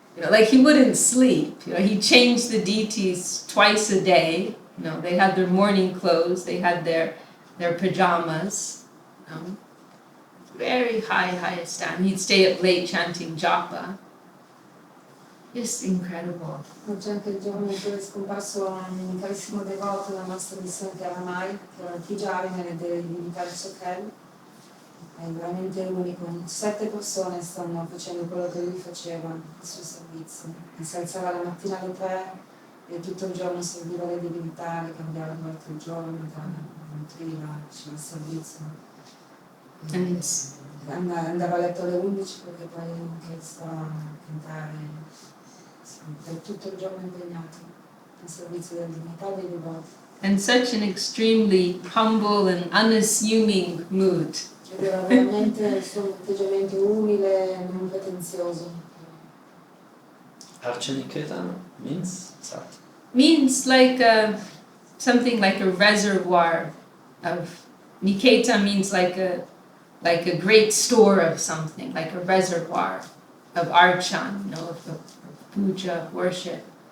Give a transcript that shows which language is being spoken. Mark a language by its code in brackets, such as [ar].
[en] Like he wouldn't sleep. He changed the deities twice a day. They had their morning clothes, they had their pajamas. Very high stand. He'd stay up late chanting japa. Just incredible. [it] C'è anche il giorno in cui è scomparso un carissimo devoto della nostra missione che era Mai, che era il Pujari nelle divinità del Sokhel. È veramente unico. 7 persone stanno facendo quello che lui faceva, il suo servizio. E si alzava la mattina alle 3 e tutto il giorno serviva le divinità, le cambiava durante il giorno, nutriva, faceva il servizio. Andava a letto alle 11 perché poi anche stava a cantare. Per tutto il giorno impegnato nel servizio della divinità dei devoti. [en] And such an extremely humble and unassuming mood. [it] Ed era veramente il suo atteggiamento umile e non pretenzioso. [en] Archaniketa means? Means like something like a reservoir of. Niketa means like a great store of something, like a reservoir of archan, of puja, worship.